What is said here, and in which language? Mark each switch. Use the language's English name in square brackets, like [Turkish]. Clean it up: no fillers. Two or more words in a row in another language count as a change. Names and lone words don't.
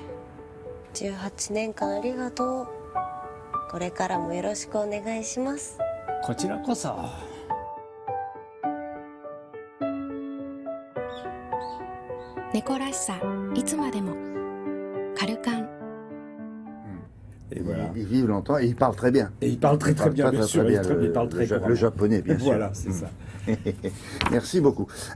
[Japanese] 18 年間ありがとうこれからもよろしくお願いしますこちらこそ。猫らしさいつまでもカルカン [French] Et voilà. Ils vivent longtemps et ils parlent très bien. Et il parle très bien, bien sûr, il parle très le couramment. japonais, bien sûr. Voilà, c'est ça. Merci beaucoup.